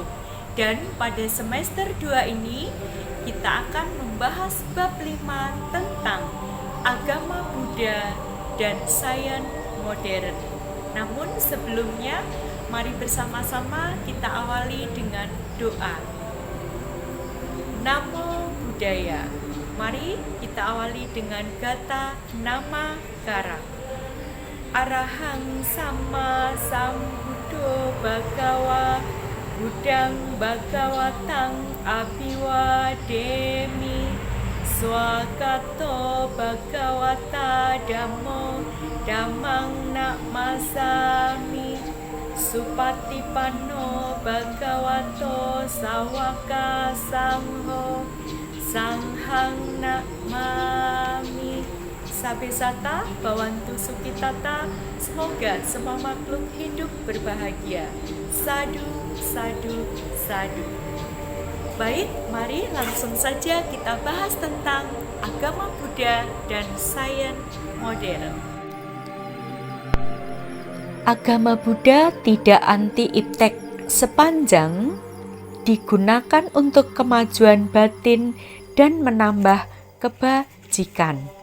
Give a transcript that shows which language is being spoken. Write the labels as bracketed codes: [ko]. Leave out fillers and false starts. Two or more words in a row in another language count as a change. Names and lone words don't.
[id] Dan pada semester 2 ini kita akan membahas bab 5 tentang agama Buddha dan sains modern. Namun sebelumnya, mari bersama-sama kita awali dengan doa. [pi] Namo Buddhaya. [id] Mari kita awali dengan [pi] gata nama kara. Arahang sama sambuddho bhagawa Buddhang bhagawatang abhiwademi Swakato bhagawata dhammo dhammang namasami Supatipanno bhagavato sawaka sangho sanghang namami. Sabesata bawantu sukitata. [id] Semoga semua makhluk hidup berbahagia. [pi] Sadu, sadu, sadu. [id] Baik, mari langsung saja kita bahas tentang agama Buddha dan sains modern. Agama Buddha tidak anti-iptek sepanjang digunakan untuk kemajuan batin dan menambah kebajikan.